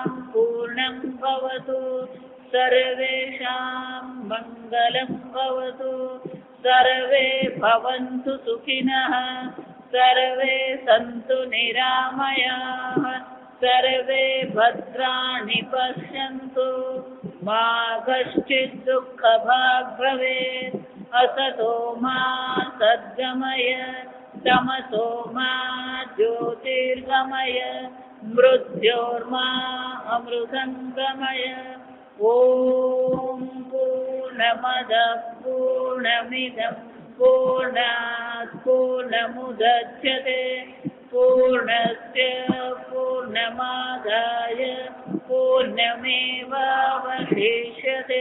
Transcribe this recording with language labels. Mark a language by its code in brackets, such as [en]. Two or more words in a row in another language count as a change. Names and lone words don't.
[sa] पूर्णं भवतु, सर्वेषां मंगलं भवतु, सर्वे भवन्तु सुखिनः, सर्वे सन्तु निरामयाः, सर्वे भद्राणि पश्यन्तु मा कश्चित् दुःखभाग् भवेत्. असतो मा सद्गमय, तमसो मा ज्योतिर्गमय, मृत्योर्मा अमृतङ्गमय। ॐ पूर्णमदः पूर्णमिदं पूर्णात् पूर्णमुदच्यते पूर्णस्य पूर्णमादाय पूर्णमेवावशिष्यते।